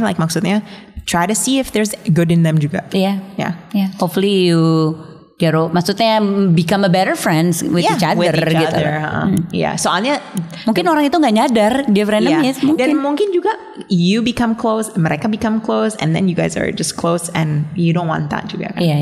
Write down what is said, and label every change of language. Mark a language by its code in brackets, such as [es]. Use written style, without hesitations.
[en] Like [id] maksudnya [en] try to see if there's good in them [id] juga. [en] Hopefully you [id] maksudnya [en] become a better friends with each other [id] gitu. Soalnya mungkin orang itu nggak nyadar dia frenemies. Dan mungkin juga [en] you become close, [id] mereka [en] become close, and then you guys are just close, and you don't want that [id] juga kan.